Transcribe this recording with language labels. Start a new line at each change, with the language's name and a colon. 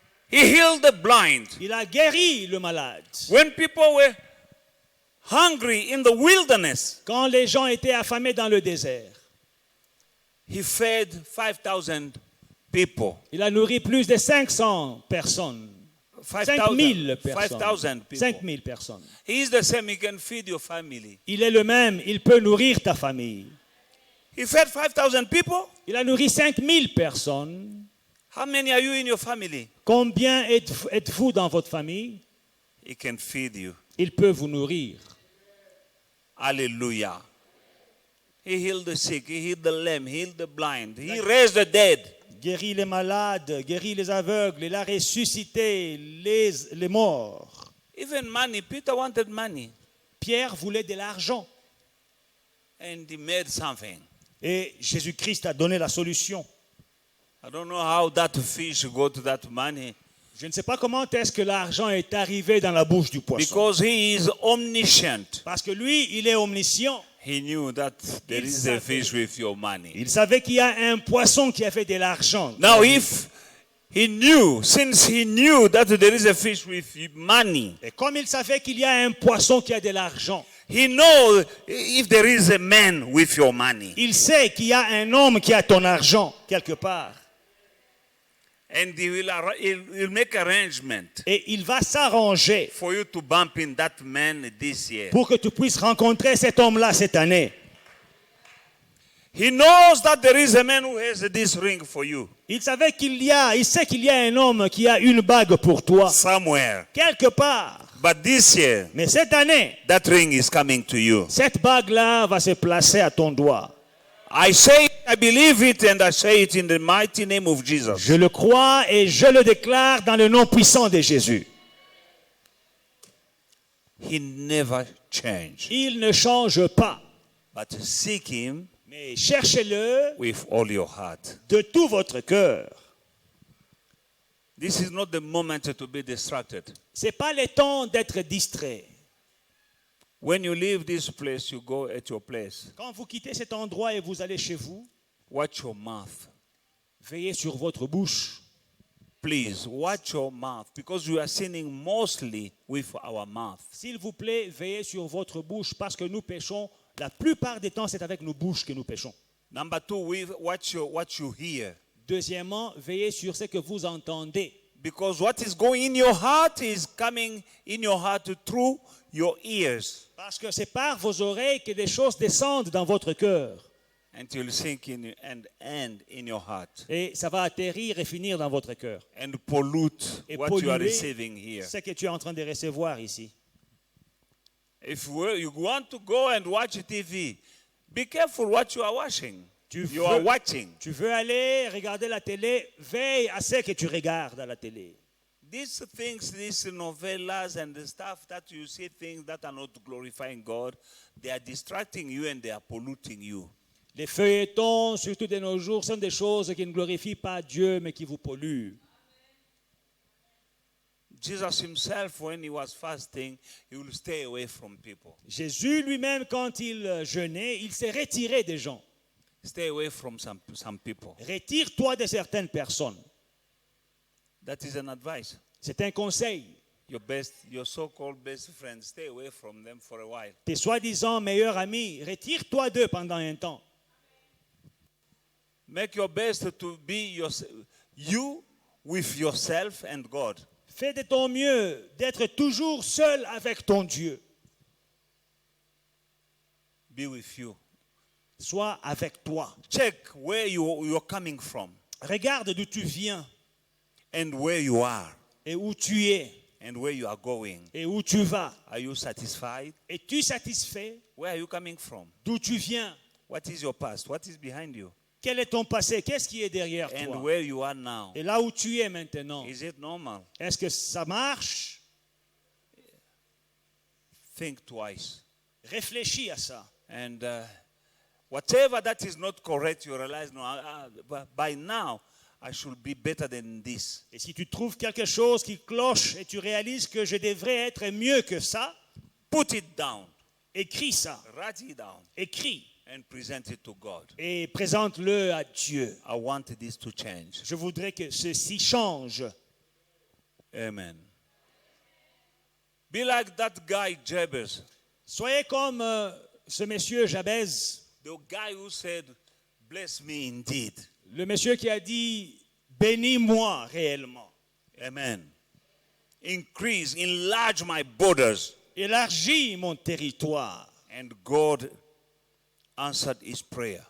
English: He healed the blind.
French: Il a guéri le malade.
English: When people were hungry in the wilderness,
French: Quand les gens étaient affamés dans le désert,
English: he fed 5,000 people.
French: il a nourri plus de 500 personnes. 5000 personnes.
English: 5,000 people.
French: 5000 personnes.
English: He is the same. He can feed your family.
French: Il est le même, il peut nourrir ta famille.
English: He fed 5,000 people.
French: Il a nourri 5000 personnes.
English: How many are you in your family?
French: Combien êtes-vous dans votre famille?
English: He can feed you.
French: Il peut vous nourrir.
English: Hallelujah. He healed the sick. He healed the lame. He healed the blind. He raised the dead.
French: Guérit les malades, guérit les aveugles, il a ressuscité les morts.
English: Even money. Peter wanted money.
French: Pierre voulait de l'argent.
English: And he made something.
French: Et Jésus-Christ a donné la solution.
English: I don't know how that fish got that money.
French: Je ne sais pas comment est-ce que l'argent est arrivé dans la bouche du poisson.
English: Because he is omniscient.
French: Parce que lui, il est omniscient.
English: He knew that there is a fish with your money.
French: Il savait qu'il y a un poisson qui avait de l'argent.
English: Now, if he knew, since he knew that there is a fish with money,
French: Et comme il savait qu'il y a un poisson qui a de l'argent,
English: he knows if there is a man with your money.
French: il sait qu'il y a un homme qui a ton argent quelque part.
English: And he'll make arrangement
French: Et il va s'arranger
English: for you to bump in that man this year.
French: pour que tu puisses rencontrer cet homme-là cette année.
English: He knows that there is a man who has this ring for you
French: Il sait qu'il y a un homme qui a une bague pour toi
English: somewhere.
French: quelque part.
English: But this year,
French: Mais cette année,
English: that ring is coming to you.
French: cette bague-là va se placer à ton doigt.
English: I say it, I believe it, and I say it in the mighty name of Jesus.
French: Je le crois et je le déclare dans le nom puissant de Jésus.
English: He never changed.
French: Il ne change pas.
English: But seek him
French: Mais cherchez-le
English: with all your heart.
French: de tout votre cœur.
English: This is not the moment to be distracted.
French: Ce n'est pas le temps d'être distrait.
English: When you leave this place, you go at your place.
French: Quand vous quittez cet endroit et vous allez chez vous,
English: Watch your mouth.
French: veillez sur votre bouche.
English: Please, watch your mouth because we are sinning mostly with our mouth.
French: S'il vous plaît, veillez sur votre bouche parce que nous péchons. La plupart des temps, c'est avec nos bouches que nous péchons.
English: Number two, watch what you hear.
French: Deuxièmement, veillez sur ce que vous entendez.
English: Because what is going in your heart is coming in your heart through your ears
French: Parce que c'est par vos oreilles que des choses descendent dans votre cœur.
English: until sink in and end in your heart
French: Et ça va atterrir et finir dans votre cœur.
English: and pollute
French: Et
English: what you are
French: polluer
English: receiving here.
French: ce que tu es en train de recevoir ici.
English: If you want to go and watch TV, be careful what you are watching. You are watching.
French: Tu veux aller regarder la télé, veille à ce que tu regardes à la télé.
English: These things, these novellas and the stuff that you see, things that are not glorifying God, they are distracting you and they are polluting you.
French: Les feuilletons, surtout de nos jours, sont des choses qui ne glorifient pas Dieu, mais qui vous polluent.
English: Jesus himself, when he was fasting, he will stay away from people.
French: Jésus lui-même, quand il jeûnait, il s'est retiré des gens.
English: Stay away from some people.
French: Retire-toi de certaines personnes.
English: That is an advice.
French: C'est un conseil.
English: Your so-called best friends, stay away from them for a while.
French: Tes soi-disant meilleurs amis, retire-toi d'eux pendant un temps.
English: Make your best to be you with yourself and God.
French: Fais de ton mieux d'être toujours seul avec ton Dieu.
English: Be with you.
French: Sois avec toi.
English: Check where you're coming from
French: Regarde d'où tu viens
English: and where you are
French: et où tu es
English: and where you are going.
French: et où tu vas.
English: Are you satisfied?
French: Es-tu satisfait
English: Where are you coming from?
French: d'où tu viens?
English: What is your past? What is behind you?
French: Quel est ton passé? Qu'est-ce qui est derrière
English: And
French: toi?
English: where you are now?
French: Et là où tu es maintenant,
English: Is it normal?
French: est-ce que ça marche?
English: Think twice.
French: Réfléchis à ça.
English: And whatever that is not correct, you realize, no, by now, I should be better than this.
French: Et si tu trouves quelque chose qui cloche et tu réalises que je devrais être mieux que ça,
English: Put it down.
French: écris ça.
English: Write it down.
French: Écris
English: And present it to God.
French: et présente-le à Dieu.
English: I want this to change.
French: Je voudrais que ceci change.
English: Amen. Be like that guy, Jabez.
French: Soyez comme ce monsieur Jabez,
English: The guy who said, bless me indeed.
French: le monsieur qui a dit bénis-moi réellement.
English: Amen. Increase, enlarge my borders.
French: Élargis mon territoire.
English: And God answered his prayer.